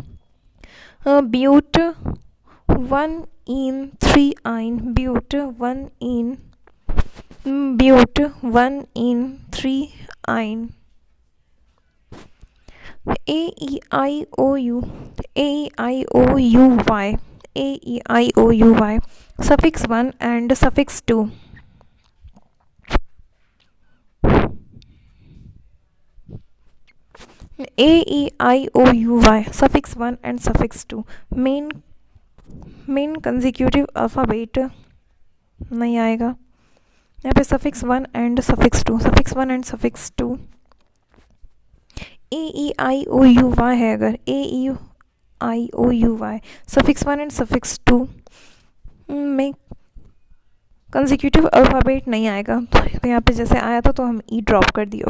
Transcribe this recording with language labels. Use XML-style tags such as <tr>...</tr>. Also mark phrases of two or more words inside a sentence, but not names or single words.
<en>ब्यूट 1 in 3 ब्यूट 1 in 3 A-E-I-O-U A-E-I-O-U-Y A-E-I-O-U-Y suffix 1 and suffix 2. A-E-I-O-U-Y suffix 1 and suffix 2. मेन consecutive alphabet</en> <hi>नहीं आएगा यहाँ पे,</hi> <en>suffix 1 and suffix 2, suffix 1 and suffix 2.</en> <hi>A-E-I-O-U-Y है, अगर A-E-I-O-U-Y</hi> <en>suffix 1 and suffix 2</en> <hi>में</hi> <en>consecutive alphabet</en> <hi>नहीं आएगा, तो यहाँ पे जैसे आया था तो हम</hi> <en>e drop</en> <hi>कर दिए।</hi>